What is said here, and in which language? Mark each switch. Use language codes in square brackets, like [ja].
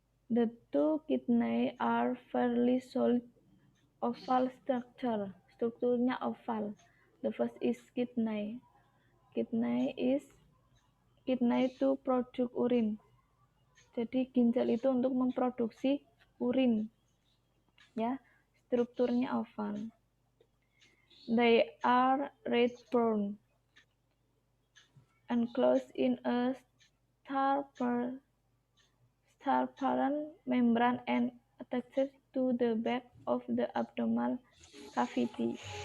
[en] The two kidney are fairly solid oval structure. [id] Strukturnya oval. [en] The first is kidney. Kidney to produce urine. [id] Jadi ginjal itu untuk memproduksi urin. Ya, strukturnya oval. [en] They are red brown, enclosed in a transparent membrane and attached to the back of the abdominal cavity.